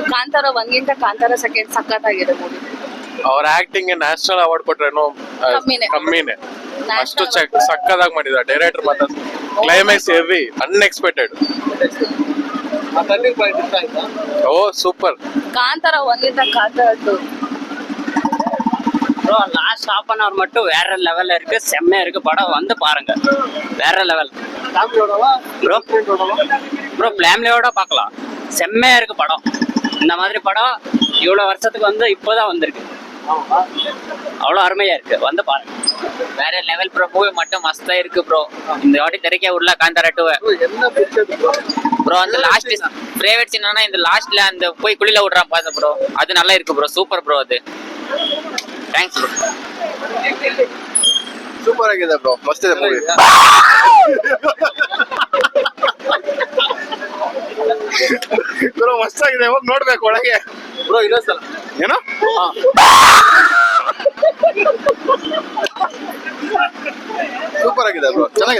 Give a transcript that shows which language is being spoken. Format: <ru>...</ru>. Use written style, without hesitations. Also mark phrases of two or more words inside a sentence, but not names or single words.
<kn>ಕಾಂತಾರ 1ಗಿಂತ ಕಾಂತಾರ ಸೆಕೆಂಡ್ ಸಖತ್ತಾಗಿದೆ ಮೂವಿ. ಅವ್ರ</kn> <en>acting national award</en> <kn>ಕೊಟ್ರೇನು ಕಮ್ಮಿನೇ. ಅಷ್ಟು ಸಕ್ಕದಾಗಿ ಮಾಡಿದ ಡೈರೆಕ್ಟರ್. ಮತ್ತೆ ಕ್ಲೈಮ್ಯಾಕ್ಸ್</kn> <en>heavy unexpected.</en> <kn>ಆ</kn> <en>turning point</en> <kn>ಇಷ್ಟ ಆಯ್ತಾ? ಓ ಸೂಪರ್. காந்தார 1ಗಿಂತ ಕಾಂತಾರ 2</kn> <ta>ப்ரோ</ta> <en>last half an hour</en> <ta>மட்டும் வேற லெவல்ல இருக்கு. செம்மையா இருக்கு படம். வந்து பாருங்க. வேற லெவல் ஃபேமிலியோடவா? ப்ரோ. ஃப்ரெண்டோடவா? ப்ரோ ஃபேமிலியோட பார்க்கலாம். செம்மையா இருக்கு படம். இந்த மாதிரி படம் இவ்வளவு வருஷத்துக்கு வந்து இப்போதான் வந்திருக்கு. அவ்வளோ அருமையா இருக்கு. வந்து பாருங்க. வேற லெவல் ப்ரோ. மூவி மட்டும் மஸ்தா இருக்கு ப்ரோ. இந்த வாட்டி தெரியக்க உள்ள காந்தாரா 2 என்ன பிடிச்சது ப்ரோ. அந்த</ta> <en>last private scene</en> <ta>இந்த லாஸ்ட்ல அந்த போய் குளியில விடுறான் பாத்த ப்ரோ. அது நல்லா இருக்கு ப்ரோ. சூப்பர் ப்ரோ. அது</ta> <en>thanks bro.</en> <kn>ಸೂಪರ್ ಆಗಿದೆ ಬ್ರೋ. ಮಸ್ತ್ ಇದೆ ಮೂವಿ. ಬ್ರೋ ಮಸ್ತ್ ಆಗಿದೆ. ಹೋಗಿ ನೋಡ್ಬೇಕು ಒಳಗೆ ಬ್ರೋ. ಇನ್ನೊಂದ್ಸಲ ಏನೋ ಸೂಪರ್ ಆಗಿದೆ ಬ್ರೋ. ಚೆನ್ನಾಗಿದೆ.</kn>